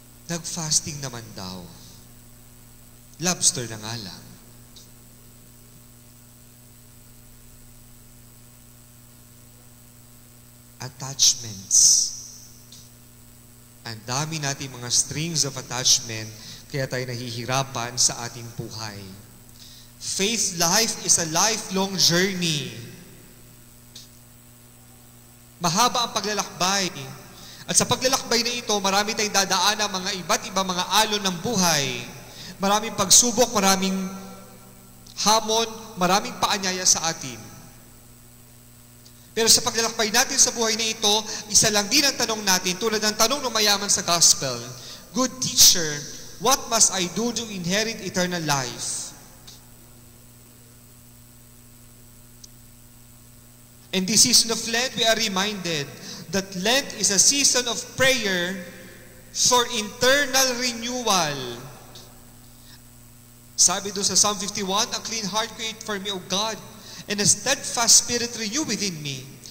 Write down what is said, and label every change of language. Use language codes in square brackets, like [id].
[tl] Nag-fasting naman daw. Lobster na nga lang. [en] Attachments. [tl] Ang dami natin mga [en] strings of attachment, [tl] kaya tayo nahihirapan sa ating buhay. [en] Faith life is a lifelong journey. [tl] Mahaba ang paglalakbay. At sa paglalakbay na ito, marami tayong dadaan ng mga iba't ibang mga alon ng buhay. Maraming pagsubok, maraming hamon, maraming paanyaya sa atin. Pero sa paglalakbay natin sa buhay na ito, isa lang din ang tanong natin, tulad ng tanong ng mayaman sa gospel, [en] Good teacher, what must I do to inherit eternal life? In this season of Lent, we are reminded that Lent is a season of prayer for internal renewal. [tl] Sabi doon sa [en] Psalm 51, a clean heart create for me, O God, and a steadfast spirit renew within me.